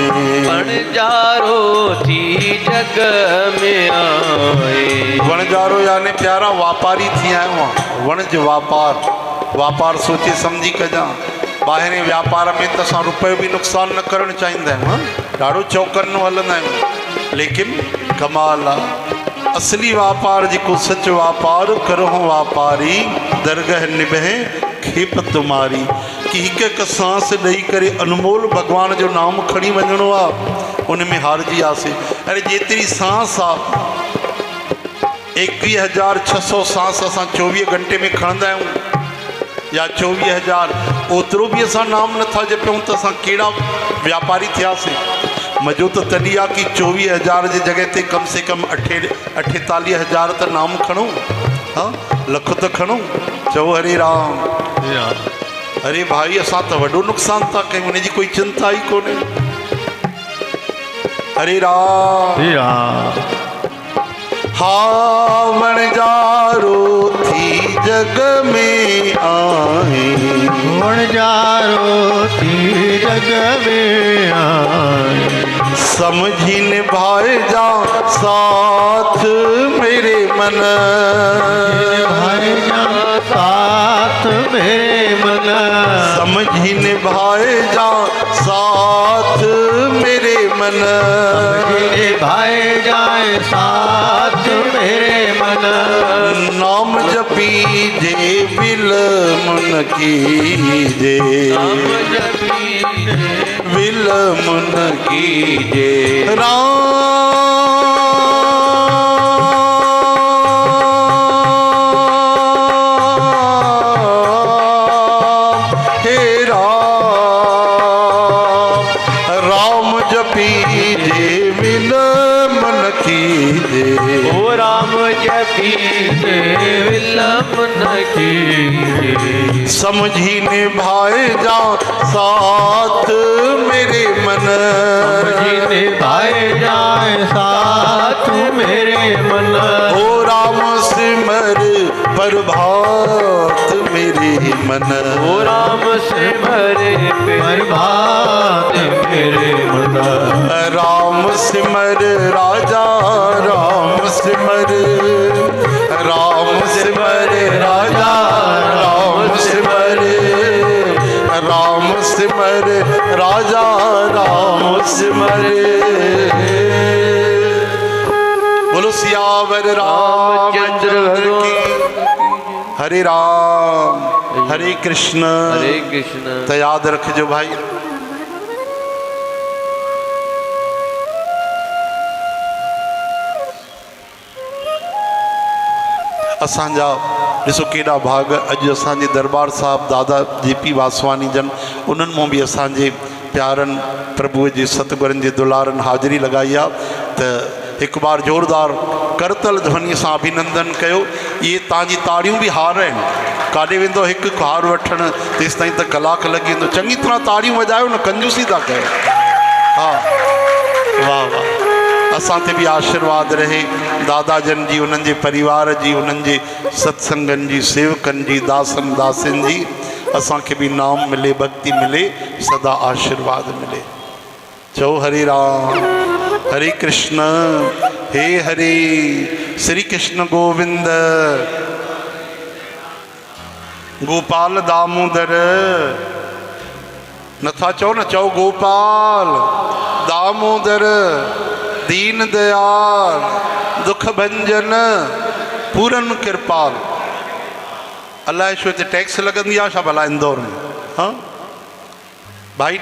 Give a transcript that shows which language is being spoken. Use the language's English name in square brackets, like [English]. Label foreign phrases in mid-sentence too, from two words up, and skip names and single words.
[Sindhi] बणजारो थी जग में आए। वणजारो यानी प्यारा वापारी थी आयो आहे। वणज वापार वापार सोचे समझी कजा। ॿाहिरें व्यापार में त असां रुपयो बि नुक़सान न करणु चाहींदा आहियूं। ॾाढो चौकन्नो हलंदा आहियूं, लेकिन कमाल आहे। असली वापार जेको सच वापार करहूं वापारी दरगह निभे खेप तुम्हारी। कि हिकु हिकु सांस ॾेई करे अनमोल भगवान जो नाम खणी वञिणो आहे, उन में हारजी आसीं। अरे जेतिरी सांस आहे 21,600 सांस असां 24 घंटे में खणंदा आहियूं, या 24,000, ओतिरो बि असां नाम नथा जपियूं त असां कहिड़ा व्यापारी थियासीं। मज़ो त तॾहिं आहे कि 24,000 जी जॻह ते [Hindi] कम से कम [Sindhi] 48,000 त नाम खणूं। हाँ, लख त खणूं। चओ हरे राम। अरे भाई असां त वॾो नुक़सान था कयूं, हुनजी कोई चिंता ई कोन्हे। हरे राम। हा वणजारो थी जग में आए। वणजारो थी जग में आए। [Hindi] समझी निभाए जा साथ मेरे मन। निभाए जा साथ मेरे मन। समझी निभाए जा साथ मेरे मन। निभाए जाए साथ मेरे मन। [Sindhi] नाम जपी जे बिल मन कीजे। बिल मन कीजे। राम हे राम। राम जपी जे बिल मन कीजे। ओ राम जपी जे बिल मन कीजे। [Hindi] समझी निभाए जा साथ मेरे मन। समझी निभाए जाए साथ मेरे मन। ओ राम सिमर प्रभात मेरे मन। ओ राम सिमर प्रभात मेरे मन। राम सिमर राजा राम सिमर। राम सिमर राजा राम सिमर। राम सिमर राजा राम सिमर। बोलो सियावर रामचंद्र की। हरे राम हरे कृष्ण। [Sindhi] तो याद रखजो भाई, असांजा ॾिसो केॾा भाग। अॼु असांजे दरबार साहिब दादा JP वासवानी जन, उन्हनि मां बि असांजे प्यारनि प्रभुअ जे सतगुरनि जे दुलारनि हाज़िरी लॻाई आहे। त हिकु बार ज़ोरदार करतल ध्वनि सां अभिनंदन कयो। इहे तव्हांजी ताड़ियूं बि हार आहिनि। काॾे वेंदो हिकु हार वठणु, तेसि ताईं त कलाकु लॻी वेंदो। चङी तरह ताड़ियूं वॼायो न, कंजूसी था कयो। हा वाह वाह। असां ते बि आशीर्वाद रहे दादा जन जी, उन्हनि जे परिवार जी, उन्हनि जे सत्संगनि जी, सेवकनि जी, दासनि दासियुनि जी। असांखे बि नाम मिले, भक्ति मिले, सदा आशीर्वाद मिले। चओ हरे राम हरे कृष्ण हे हरे। श्री कृष्ण गोविंद गोपाल दामोदर। नथा चओ न, चओ गोपाल दामोदर दीन दयाल दुख भंजन पूरन कृपाल। अलाए छो हिते टैक्स लॻंदी आहे छा भला इंदौर में? हाँ